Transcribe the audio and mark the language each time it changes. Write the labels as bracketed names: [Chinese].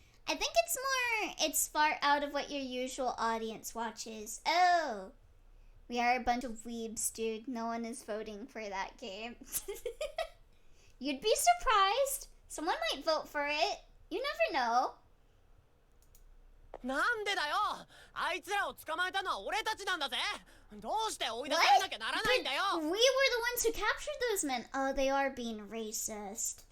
[English] I think it's far out of what your usual audience watches. Oh, we are a bunch of weebs, dude. No one is voting for that game. You'd be surprised. Someone might vote for it. You never know. [Japanese] なんでだよ。あいつらを捕まえたのは俺たちなんだぜ。どうして追い出されなきゃならないんだよ。 [English] We were the ones who captured those men. Oh, they are being racist.